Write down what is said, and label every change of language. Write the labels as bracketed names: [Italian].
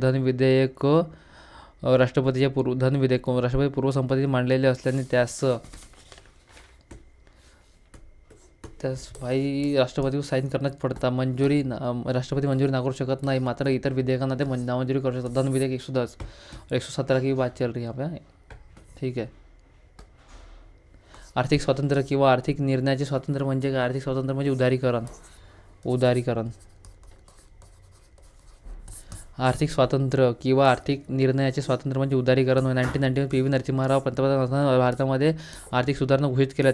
[Marathi] धनविधेयक राष्ट्रपती पूर्वसंमतीने मांडलेले असल्याने त्यास भाई राष्ट्रपतीवर साईन करण्यास पडतात. राष्ट्रपती मंजुरी नाकारू शकत नाही, मात्र इतर विधेयकांना ते नामंजुरी करू शकतात. [Hindi] धनविधेयक 110 और 117 की बात चल रही है यहाँ पे. [Marathi] ठीक आहे. आर्थिक स्वातंत्र्य किंवा आर्थिक निर्णयाचे स्वातंत्र्य म्हणजे काय? आर्थिक स्वातंत्र्य म्हणजे उदारीकरण. आर्थिक स्वातंत्र्य किंवा आर्थिक निर्णयाचे स्वातंत्र्य म्हणजे उदारीकरण. 1991 PV नरसिंहराव पंतप्रधान असताना भारतामध्ये आर्थिक सुधारणा घोषित केल्या.